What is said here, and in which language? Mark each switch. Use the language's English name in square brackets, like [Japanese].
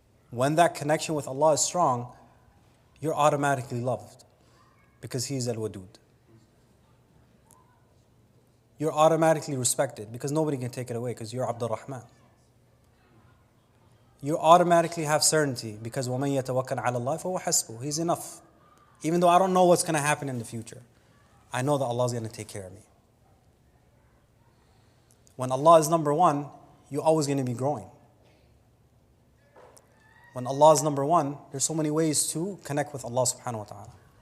[English] When that connection with Allah is strong, you're automatically loved. Because He is Al-Wadud. You're automatically respected because nobody can take it away because you're Abdul Rahman. You automatically have certainty because [Arabic] وَمَنْ يَتَوَكَّلْ عَلَى اللَّهِ فَهُوَ حَسْبُهُ. [English] He's enough. Even though I don't know what's going to happen in the future, I know that Allah is going to take care of me. When Allah is number one, you're always going to be growing. When Allah is number one, there's so many ways to connect with Allah subhanahu wa ta'ala.